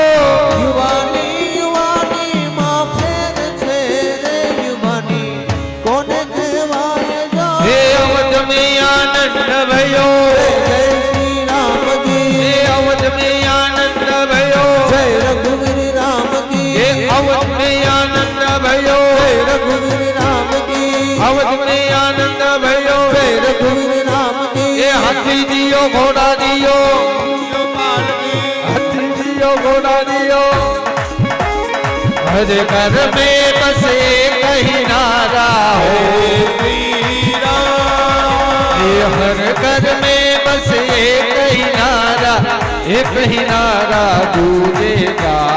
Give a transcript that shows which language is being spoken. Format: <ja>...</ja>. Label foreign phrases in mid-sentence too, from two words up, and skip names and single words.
<gu>યુવાની યુવાની માં ફેર છે રે યુવાની કોને કહેવાય જો</gu> <hi>हे अवध में आनंद भयो</hi> <gu>જય શ્રી રામજી</gu> <hi>हे अवध में आनंद भयो जय रघुवीर राम की हे अवध में आनंद भयो जय रघुवीर राम की अवध में आनंद भयो जय रघुवीर राम की ये हाथी दियो घोड़ा दियो हाथी दियो घोड़ा दियो हर घर में बसे कहीं नारा हो श्री राम ये हर घर में बस एक ही नारा गूंजेगा।</hi>